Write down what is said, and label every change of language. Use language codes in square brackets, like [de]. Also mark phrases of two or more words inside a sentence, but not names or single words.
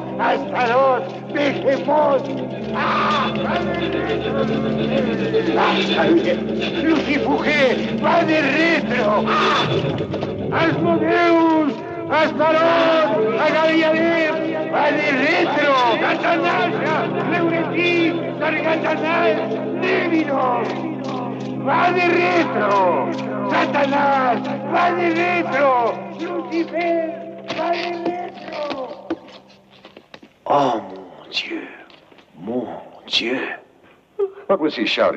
[la] ¡Astaroth! ¡Behemoth! ¡Ah! ¡Va de retro! ¡Lucifuge! ¡Va de retro! ¡Ah! ¡Asmodeus! ¡Astaroth! ¡Agariader! ¡Va de retro! ¡Satanás! ¡Leuretí! ¡Sargatanás! ¡Némino! ¡Va de retro! ¡Satanás! ¡Va de retro! ¡Lucifer! ¡Va de retro! [fr] Oh, mon Dieu. Mon Dieu. [en] What was he shouting?